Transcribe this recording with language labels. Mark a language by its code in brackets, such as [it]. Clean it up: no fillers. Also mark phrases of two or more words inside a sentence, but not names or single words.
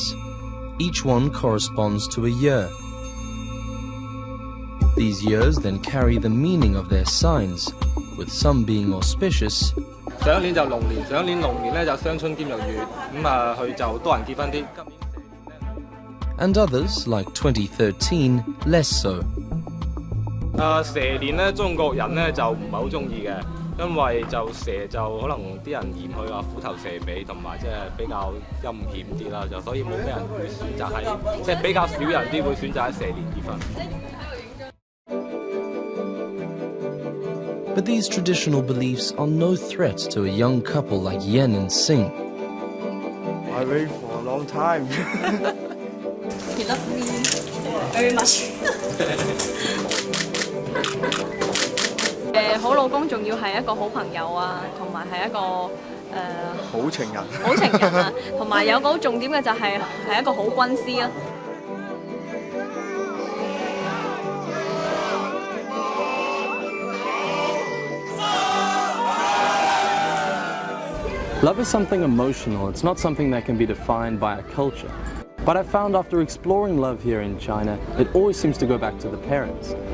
[en] Each one corresponds to a year. These years then carry the meaning of their signs, with some being auspicious, and others, like 2013, less so. [yue] 蛇年咧，中國人咧就唔係好中意嘅，因為就蛇就可能啲人嫌佢話虎頭蛇尾，同埋即係比較陰險啲啦，就所以冇咩人會選擇喺，即係比較少人啲會選擇喺蛇年結婚。 [en] But these traditional beliefs are no threat to a young couple like Yen and Sing. I waited for a long time. He loves me very much. [yue] 好老公仲要係一個好朋友啊，同埋係一個好情人。好情人啊，同埋有個好重點嘅就係一個好軍師啊。 [en] Love is something emotional. It's not something that can be defined by a culture. But I found after exploring love here in China, it always seems to go back to the parents.